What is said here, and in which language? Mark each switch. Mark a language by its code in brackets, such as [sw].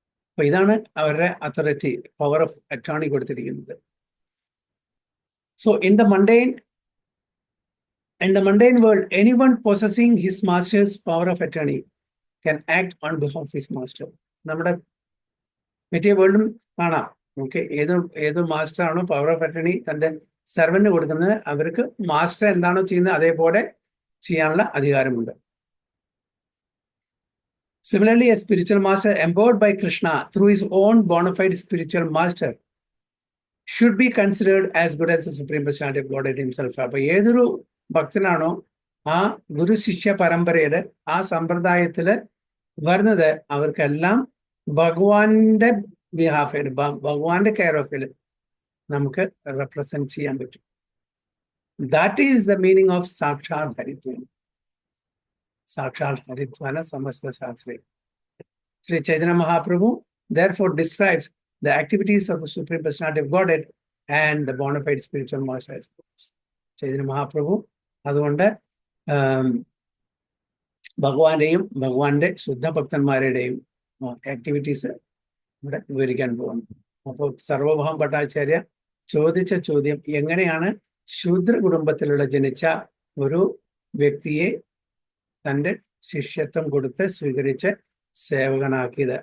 [ml] അപ്പോൾ ഇതാണ് അവരുടെ അതോറിറ്റി, പവർ ഓഫ് അറ്റോർണി കൊടുത്തിരിക്കുന്നത്. [en] So in the mundane world, anyone possessing his master's power of attorney can act on behalf of his master. [ml] നമ്മുടെ മറ്റേ വേൾഡും കാണാം. Okay, ഏത് മാസ്റ്റർ ആണോ പവർ ഓഫ് അറ്റർണി തൻ്റെ സെർവന്റിന് കൊടുക്കുന്നത്, അവർക്ക് മാസ്റ്റർ എന്താണോ ചെയ്യുന്നത് അതേപോലെ ചെയ്യാനുള്ള അധികാരമുണ്ട്. [en] Similarly, a spiritual master empowered by Krishna through his own bona fide spiritual master should be considered as good as the Supreme Personality of Godhead himself. [ml] അപ്പൊ ഏതൊരു ഭക്തനാണോ ആ ഗുരു ശിഷ്യ പരമ്പരയുടെ ആ സമ്പ്രദായത്തിൽ വരുന്നത്, അവർക്കെല്ലാം ഭഗവാന്റെ ബിഹാഫിൽ, ഭഗവാന്റെ കെയർ ഓഫിൽ നമുക്ക് റെപ്രസെന്റ് ചെയ്യാൻ പറ്റും. [en] that is the meaning of [sa] സാക്ഷാൽ ഹരിത്വം. സാക്ഷാൽ ഹരിത്വാന സമസ്ത ശാസ്ത്രേ. [en] Sri Chaitanya Mahaprabhu therefore describes the activities of the Supreme Personality of Godhead and the bona fide spiritual master as follows. [ml] Chaitanya Mahaprabhu അതുകൊണ്ട് ഭഗവാന്റെയും ഭഗവാന്റെ ശുദ്ധ ഭക്തന്മാരുടെയും ആക്ടിവിറ്റീസ് ഇവിടെ വിവരിക്കാൻ പോകുന്നു. അപ്പോൾ സർവഭൗമ ഭട്ടാചാര്യ ചോദിച്ച ചോദ്യം, എങ്ങനെയാണ് ശൂദ്ര കുടുംബത്തിലുള്ള ജനിച്ച ഒരു വ്യക്തിയെ തൻ്റെ ശിഷ്യത്വം കൊടുത്ത് സ്വീകരിച്ച് സേവകനാക്കിയത്?